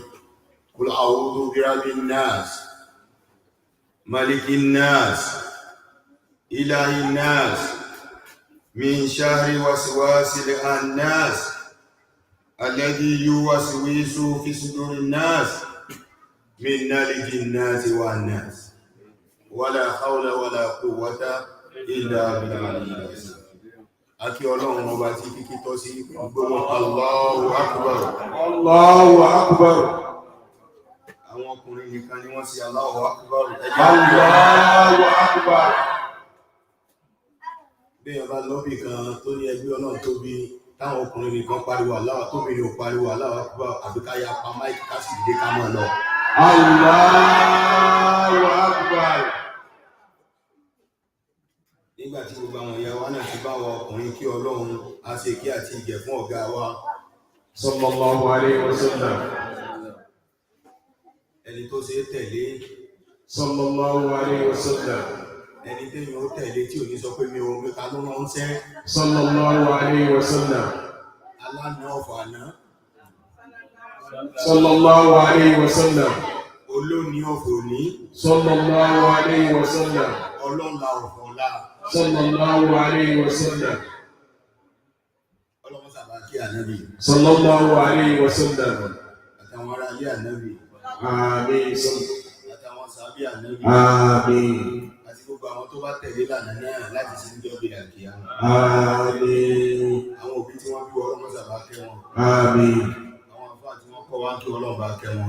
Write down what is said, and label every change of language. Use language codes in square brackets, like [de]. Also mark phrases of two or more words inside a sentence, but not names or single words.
[ar] قل أعوذ برب الناس ملك الناس إله الناس من شر وسواس الناس الذي يوسوس في صدور الناس من نلج الناس والناس. ولا حول ولا قوة إلا بالله العظيم. [yo] Aki Ọlọ́run ọba tí kíkí tọ́ sí gbogbo [ar] الله أكبر. الله أكبر. [yo] Àwọn ọkùnrin nìkan ni wọ́n sí [ar] الله أكبر. الله أكبر. [yo] Bí ọba lọ́bì kan tó ní ẹgbẹ́ Ọlọ́run tóbi táwọn ọkùnrin nìkan pariwo Allahu tóbi ní ò pariwo [ar] الله أكبر [yo] àbí ká ya pa máìkì ká sì dé ká mọ̀ lọ. [ar] الله أكبر. [yo] Nígbà tí gbogbo àwọn ìyá wa náà ti bá wa ọkùnrin kí Ọlọ́run á ṣe kí àti ìgẹ̀ fún ọ̀gá wa [ar] صلى الله عليه وسلم. [yo] Ẹni tó ṣe tẹ̀lé [ar] صلى الله عليه وسلم. [yo] Ẹni téèyàn ó tẹ̀lé tí ò ní sọ pé mi ò rí ta ló rán ṣẹ́ [ar] صلى الله عليه وسلم. [yo] Aláàánú ọ̀fọ̀ àná [ar] صلى الله عليه وسلم. [yo] Olóòní ọ̀fọ̀ òní [ar] صلى الله عليه وسلم. [yo] Ọlọ́la ọ̀fọ̀ ọ̀la [ar] صلى الله عليه وسلم. [yo] Ọlọ́run sábà kí ànábì [ar] صلى الله عليه وسلم. [yo] àtàwọn ará ilé ànábì Àmín. àtàwọn sàbí ànábì Àmín. àti gbogbo àwọn tó bá tẹ̀lé lànà náà láti sí ní ọgbẹ̀ àkíyà. Àmín. Àwọn òbí tí wọ́n bí Ọlọ́run sábà kẹ́ wọn. Àmín. Àwọn àfáà tí wọ́n kọ́ wá kí Ọlọ́run bá kẹ́ wọn.